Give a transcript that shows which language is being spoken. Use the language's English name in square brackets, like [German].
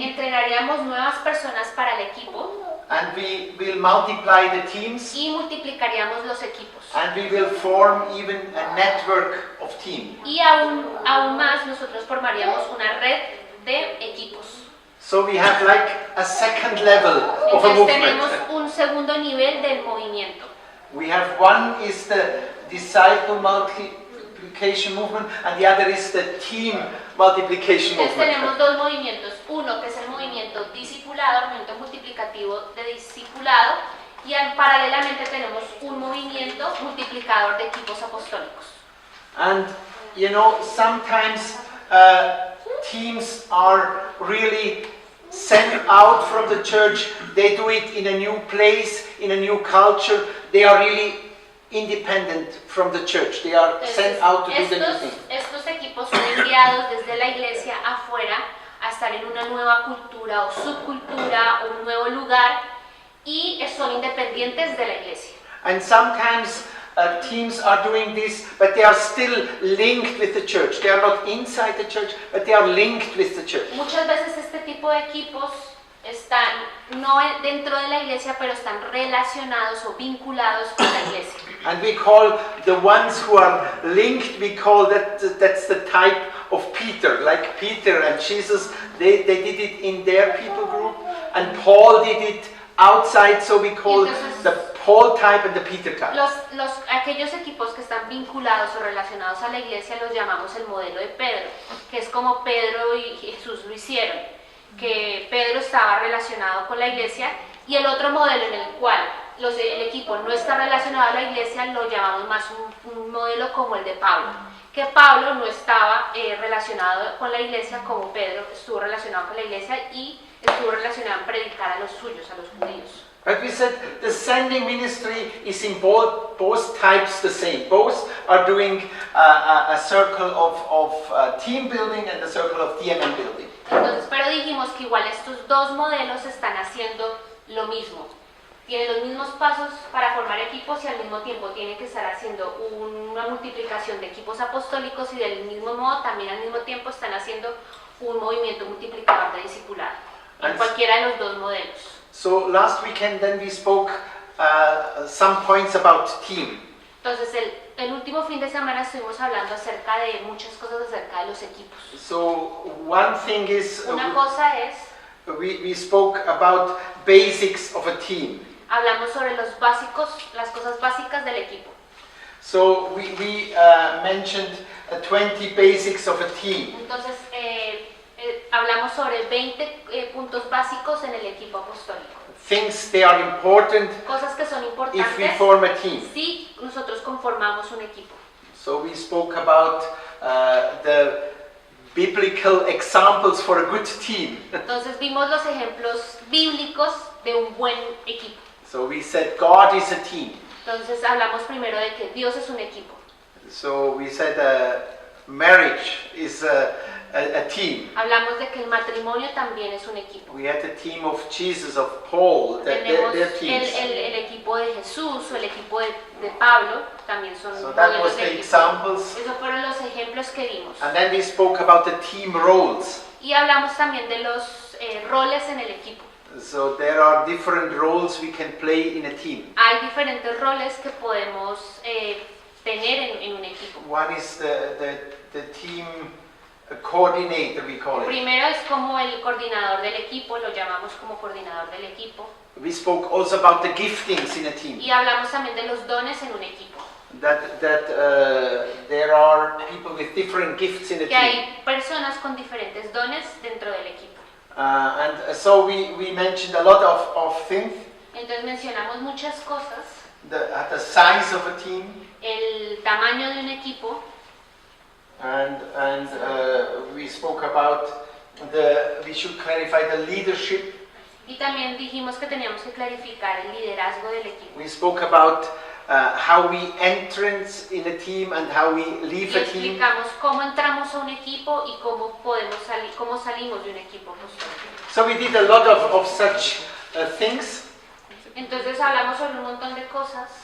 [Spanish] Entrenaríamos nuevas personas para el equipo [English] and we will multiply the teams, [Spanish] y multiplicaríamos los equipos. [English] and we will form even a network of teams. [Spanish] Y aún más nosotros formaríamos una red de equipos. [English] So we have like a second level of a [Spanish] Entonces tenemos [English] movement. [Spanish] un segundo nivel del movimiento. [English] We have one is the disciple multiplication movement, and the other is the team multiplication [Spanish] Entonces tenemos [English] movement. [Spanish] dos movimientos, uno que es el movimiento discipulado, el movimiento multiplicativo de discipulado, y paralelamente tenemos un movimiento multiplicador de equipos apostólicos. [English] And sometimes teams are really sent out from the church. They do it in a new place, in a new culture. They are really independent from the church. They are sent out to do the new thing. [Spanish] Estos equipos son enviados desde la iglesia afuera a estar en una nueva cultura o subcultura o un nuevo lugar y son independientes de la iglesia. [English] And sometimes teams are doing this, but they are still linked with the church. They are not inside the church, but they are linked with the church. [Spanish] Muchas veces este tipo de equipos están no dentro de la iglesia, pero están relacionados o vinculados con la iglesia. [English] And we call the ones who are linked, we call that's the type of Peter. Like Peter and Jesus, they did it in their people group, and Paul did it outside, so we call the Paul type and the Peter type. [Spanish] Aquellos equipos que están vinculados o relacionados a la iglesia los llamamos el modelo de Pedro, que es como Pedro y Jesús lo hicieron, que Pedro estaba relacionado con la iglesia, y el otro modelo en el cual el equipo no está relacionado a la iglesia lo llamamos más un modelo como el de Pablo, que Pablo no estaba relacionado con la iglesia como Pedro estuvo relacionado con la iglesia y estuvo relacionado en predicar a los suyos, a los judíos. [English] But we said the sending ministry is in both types the same. Both are doing a circle of team building and a circle of DMM building. [Spanish] Entonces, pero dijimos que igual estos dos modelos están haciendo lo mismo. Tienen los mismos pasos para formar equipos y al mismo tiempo tienen que estar haciendo una multiplicación de equipos apostólicos y del mismo modo también al mismo tiempo están haciendo un movimiento multiplicador de discipulado en cualquiera de los dos modelos. [English] So last weekend then we spoke some points about team. [Spanish] Entonces el último fin de semana estuvimos hablando acerca de muchas cosas acerca de los equipos. [English] So one thing is [Spanish] Una cosa es [English] we spoke about basics of a team. [Spanish] hablamos sobre los básicos, las cosas básicas del equipo. [English] So we mentioned 20 basics of a team. [Spanish] Entonces hablamos sobre 20 puntos básicos en el equipo apostólico. [English] Things they are important [Spanish] Cosas que son [English] if we [Spanish] importantes [English] form a team. [Spanish] si nosotros conformamos un equipo. [English] So we spoke about the biblical examples for a good team. [Spanish] Entonces vimos los ejemplos bíblicos de un buen equipo. [English] So we said God is a team. [Spanish] Entonces hablamos primero de que Dios es un equipo. [English] So we said marriage is a team. [Spanish] Hablamos de que el matrimonio también es un equipo. [English] We had the team of Jesus, of Paul, [Spanish] Tenemos [English] their teams. [Spanish] el equipo de Jesús o el equipo de Pablo, también son [English] So that [Spanish] modelos [English] was [Spanish] de [English] the [Spanish] equipo. [English] examples. [Spanish] Esos fueron los ejemplos que vimos. [English] And then we spoke about the team roles. [Spanish] Y hablamos también de los roles en el equipo. [English] So there are different roles we can play in a team. [Spanish] Hay diferentes roles que podemos tener en un equipo. [English] One is the team coordinator, we call it. [Spanish] Primero es como el coordinador del equipo, lo llamamos como coordinador del equipo. [English] We spoke also about the giftings in a team. [Spanish] Y hablamos también de los dones en un equipo. [English] That there are people with different gifts in a [Spanish] Que [English] team. [Spanish] hay personas con diferentes dones dentro del equipo. [English] And so we mentioned a lot of things. [Spanish] Entonces mencionamos muchas cosas. [English] The size of a team. [Spanish] El tamaño de un equipo. [English] And we spoke about we should clarify the leadership. [Spanish] Y también dijimos que teníamos que clarificar el liderazgo del equipo. [English] We spoke about how we entrance in a team and how we leave [Spanish] Y [English] a team. [Spanish] explicamos cómo entramos a un equipo y cómo podemos salir, cómo salimos de un equipo apostólico. [English] So we did a lot of such things. [Spanish] Entonces hablamos sobre un montón de cosas.